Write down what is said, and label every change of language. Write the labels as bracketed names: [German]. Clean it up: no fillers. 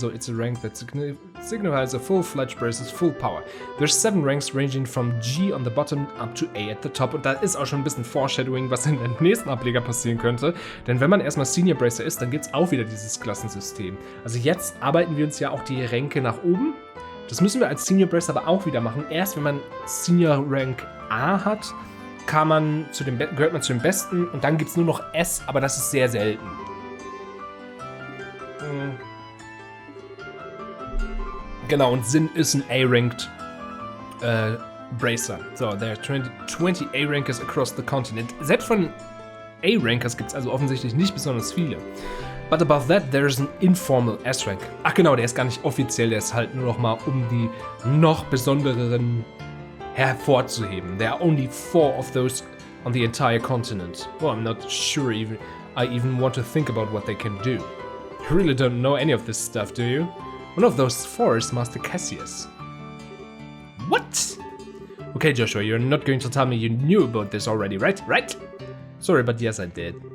[English] So, it's a rank that signifies a full-fledged brace's full power. There's 7 ranks ranging from G on the bottom up to A at the top. [German] Und da ist auch schon ein bisschen Foreshadowing, was in den nächsten Ableger passieren könnte. Denn wenn man erstmal Senior Bracer ist, dann gibt es auch wieder dieses Klassensystem. Also jetzt arbeiten wir uns ja auch die Ränke nach oben. Das müssen wir als Senior Bracer aber auch wieder machen. Erst wenn man Senior Rank A hat, gehört man zu dem Besten. Und dann gibt es nur noch S, aber das ist sehr selten. Genau, und Sin ist ein A-Ranked Bracer. [English] So, there are 20 A-Rankers across the continent. [German] Selbst von A-Rankers gibt es also offensichtlich nicht besonders viele. [English] But above that, there is an informal S-Rank. [German] Ach genau, der ist gar nicht offiziell, der ist halt nur noch mal, um die noch besondereren hervorzuheben. [English] There are only 4 of those on the entire continent. Well, I'm not sure I even want to think about what they can do. You really don't know any of this stuff, do you? One of those 4 is Master Cassius. What? Okay, Joshua, you're not going to tell me you knew about this already, right? Right? Sorry, but yes, I did.